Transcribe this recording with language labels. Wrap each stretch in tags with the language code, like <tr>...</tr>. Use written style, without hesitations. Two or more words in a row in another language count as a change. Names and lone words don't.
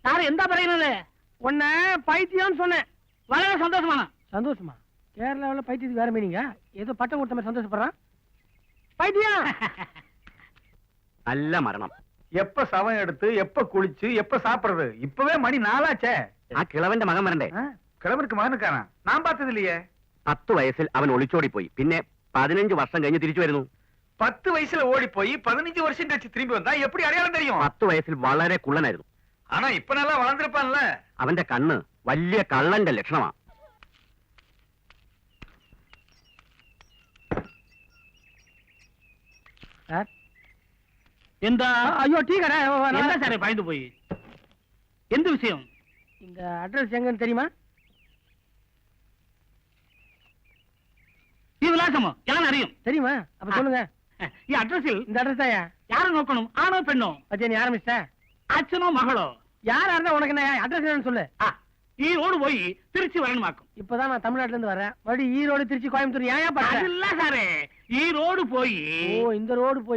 <ml>സാറേ, എന്ത പ്രശ്നം?</ml> <ta>உன்ன பைத்தியம்னு சொன்னேன். வளர சந்தோஷமா? சந்தோஷமா? கேரளாவில் பைத்தியத்துக்கு வேற மீனிங்க. ஏதோ பட்டம் கொடுத்த மாதிரி சந்தோஷப்படுறான். பைத்தியம். நல்ல மரணம். எப்ப சவம் எடுத்து எப்ப குளிச்சு எப்ப சாப்பிடுறது? இப்பவே மணி 4 ஆச்சே.</ta> <ml>കിളവന്റെ മകൻ വരണ്ടേ?</ml> <ta>கிழவருக்கு மகனுக்கானா? நான் பார்த்தது இல்லையே.</ta> <ml>10 വയസ്സിൽ അവൻ ഒളിച്ചോടി പോയി. പിന്നെ 15 വർഷം കഴിഞ്ഞ് തിരിച്ചു വരുന്നു.</ml> <ta>10 வயசுல ஓடி போய் 15 வருஷம் கழிச்சு திரும்பி வந்தா எப்படி அடையாளம் தெரியும்?</ta> <ml>10 വയസ്സിൽ വളരെ കുള്ളനായിരുന്നു.</ml> <ta>ஆனா இப்ப நல்லா வளர்ந்திருப்பான்ல.</ta> <ml>അവന്റെ കണ്ണ് വലിയ കള്ളന്റെ ലക്ഷണമാ. എന്താ?</ml> <ta>ஐயோ, டீ கடை. என்ன சார் பயந்து போய்? எந்த விஷயம்? இந்த அட்ரஸ் எங்கன்னு தெரியுமா?</ta> <ml>ഈ വിലാസമോ? എല്ലാം അറിയും.</ml> <ta>தெரியுமா? அப்ப சொல்லுங்க.</ta> <ml>ഈ അഡ്രസ്സിൽ</ml> <ta>இந்த அட்ரஸ் தாயா?</ta> <ml>ആരെ നോക്കണം? ആണോ പെണ്ണോ?</ml> <ta>பத்தியா, நீ ஆரம்பிச்சிட்ட?</ta> <ml>അച്ഛനോ മകളോ?</ml> <ta>யாரா இருந்தா உனக்கு என்ன? அட்ரஸ் என்னன்னு சொல்லு. ஈரோடு போய் திருச்சி வரணுமாக்கும். இப்பதான் நான் தமிழ்நாட்டுல இருந்து வரேன். மறுபடியும் ஈரோடு திருச்சி கோயம்புத்தூர் ஏன் பண்ற? இல்ல சாரே, ஈரோடு போய் ஓ, இந்த ரோடு போய்</ta>